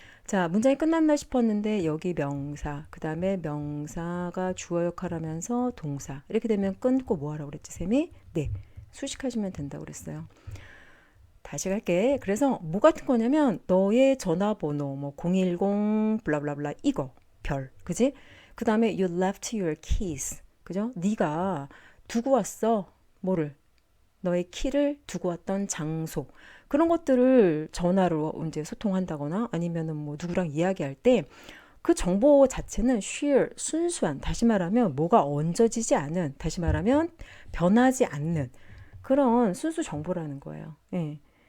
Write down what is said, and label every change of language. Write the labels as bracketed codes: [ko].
[ko] 자, 문장이 끝났나 싶었는데 여기 명사, 그 다음에 명사가 주어 역할을 하면서 동사. 이렇게 되면 끊고 뭐 하라고 그랬지, 쌤이? 네. 수식하시면 된다고 그랬어요. 다시 갈게. 그래서 뭐 같은 거냐면 너의 전화번호 뭐 010 블라블라블라 이거 별. 그지? [en] 그 다음에 you left your keys. [ko] 그죠? 네가 두고 왔어. 뭐를? 너의 키를 두고 왔던 장소. 그런 것들을 전화로 이제 소통한다거나 아니면은 뭐 누구랑 이야기할 때 그 정보 자체는 sheer, 순수한, 다시 말하면 뭐가 얹어지지 않은, 다시 말하면 변하지 않는 그런 순수 정보라는 거예요. 예.